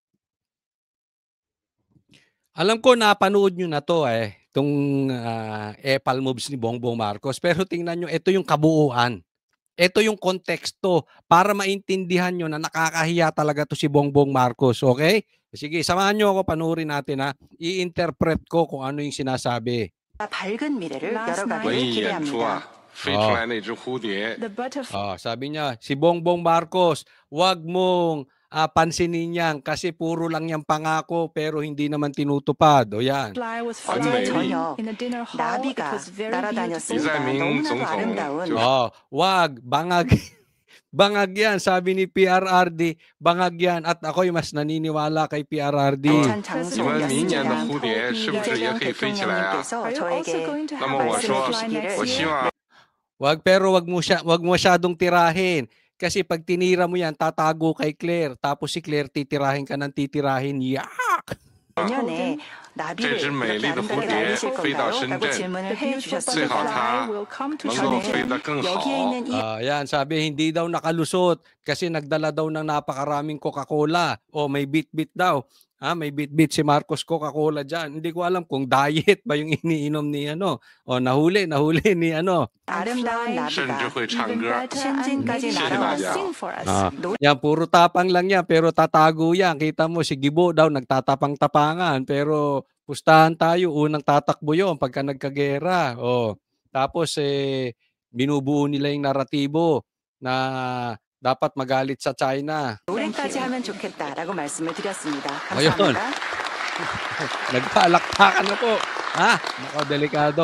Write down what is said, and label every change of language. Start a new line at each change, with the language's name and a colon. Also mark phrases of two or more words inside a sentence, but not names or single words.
Filipino: Alam ko napanood nyo na to itong epal moves ni Bongbong Marcos. Pero tingnan nyo, ito yung kabuuan. Ito yung konteksto para maintindihan nyo na nakakahiya talaga to si Bongbong Marcos. Okay? Sige, samahan nyo ako, panoorin natin I-interpret ko kung ano yung sinasabi.
Korean: 밝은 미래를 여러 가지 기대합니다.
Filipino: Sabi niya, si Bongbong Marcos, wag mong pansinin yan kasi puro lang yung pangako pero hindi naman tinutupad. O yan.
Korean: 어제 저녁 나비가 날아다녔습니다. 너무나도 아름다운.
Filipino: Wag, bangag. Bangag yan, sabi ni PRRD, bangag yan. At ako'y mas naniniwala kay PRRD.
Korean: 안찬 장소였습니다. 이재명 대통령님께서 저에게 말씀해 주시기를
Filipino: Wag, pero wag mo masyadong tirahin. Kasi pag tinira mo yan, tatago kay Claire. Tapos si Claire, titirahin ka ng titirahin. Yak!
Korean: 내년에 나비를 이렇게 아름답게 날리실 건가요? 라고 질문을 해주셨습니다. 저는 여기에 있는 이
Filipino: yan, sabi hindi daw nakalusot kasi nagdala daw ng napakaraming Coca-Cola. O may bit-bit daw. May bit-bit si Marcos Coca-Cola dyan. Hindi ko alam kung diet ba yung iniinom ni O nahuli ni
Korean: 아름다운 나비가 신진까지 날아왔어.
Filipino: Yan, puro tapang lang yan, pero tatago yan. Kita mo, si Gibo daw nagtatapang-tapangan, pero pustahan tayo, unang tatakbo yun pagka nagkagera. Tapos, binubuo nila yung naratibo na dapat magalit sa China.
Korean: 노래까지 하면 좋겠다라고 말씀을 드렸습니다.
Filipino: Ayun.
Korean: 감사합니다.
Filipino: Nagpaalakpakan na po. Nako, delikado.